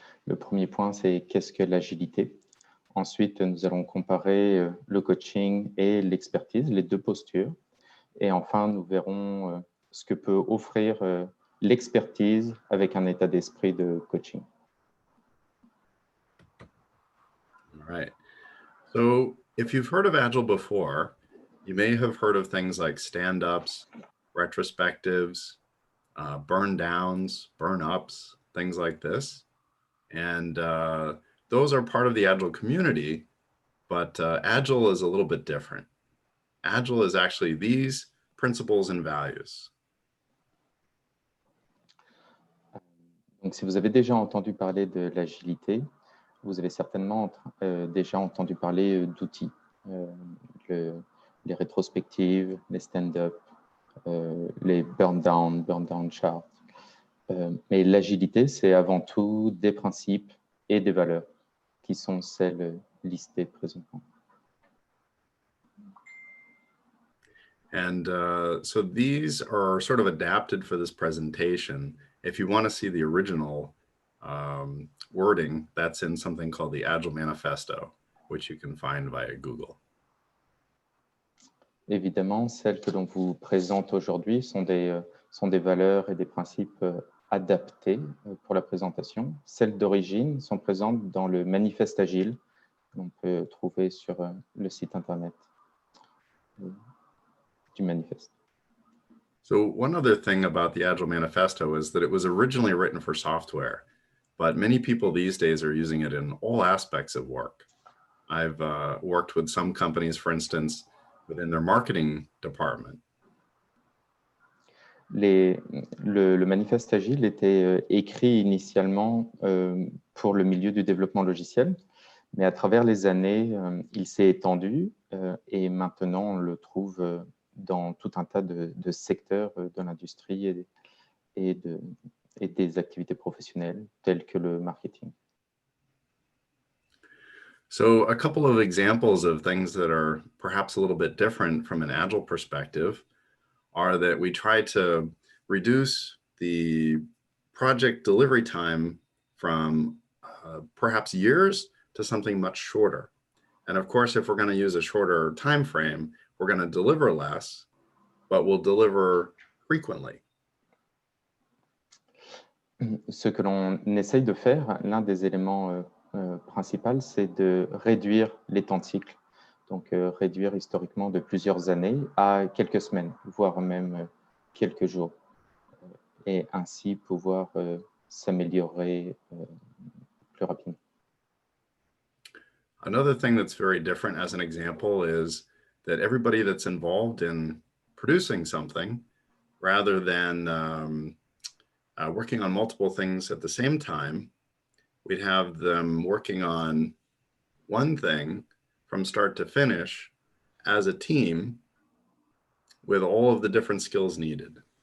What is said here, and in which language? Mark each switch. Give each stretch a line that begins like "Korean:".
French: Le premier point, c'est qu'est-ce que l'agilité. Ensuite, nous allons comparer le coaching et l'expertise, les deux postures. Et enfin, nous verrons ce que peut offrir l'expertise avec un état d'esprit de coaching.
English: All right. So if you've heard of Agile before, you may have heard of things like stand-ups, retrospectives, burn downs, burn ups, things like this. And those are part of the Agile community, but Agile is a little bit different. Agile is actually these principles and values.
French: Donc, si vous avez déjà entendu parler de l'agilité, vous avez certainement déjà entendu parler d'outils, les rétrospectives, les stand-up, les burn-down charts. Mais l'agilité, c'est avant tout des principes et des valeurs qui sont celles listées présentement.
English: And so these are sort of adapted for this presentation. If you want to see the original wording, that's in something called the Agile Manifesto, which you can find via Google.
French: Évidemment, celles que l'on vous présente aujourd'hui sont des valeurs et des principes adaptés pour la présentation. Celles d'origine sont présentes dans le manifeste Agile qu'on peut trouver sur le site internet du manifeste.
English: So one other thing about the Agile Manifesto is that it was originally written for software, but many people these days are using it in all aspects of work. I've worked with some companies, for instance, within their marketing department.
French: Le manifeste Agile était écrit initialement pour le milieu du développement logiciel, mais à travers les années, il s'est étendu et maintenant on le trouve dans tout un tas de secteurs de l'industrie et des activités professionnelles telles que le marketing.
English: So a couple of examples of things that are perhaps a little bit different from an Agile perspective are that we try to reduce the project delivery time from perhaps years to something much shorter. And of course, if we're going to use a shorter time frame, we're going to deliver less, but we'll deliver frequently.
French: Ce que l'on essaye de faire, l'un des éléments principaux, c'est de réduire les temps de cycle Donc, réduire historiquement de plusieurs années à quelques semaines, voire même quelques jours, et ainsi pouvoir s'améliorer plus rapidement.
English: Another thing that's very different as an example is that everybody that's involved in producing something, rather than working on multiple things at the same time, we'd have them working on one thing from start to finish as a team with all of the different skills needed.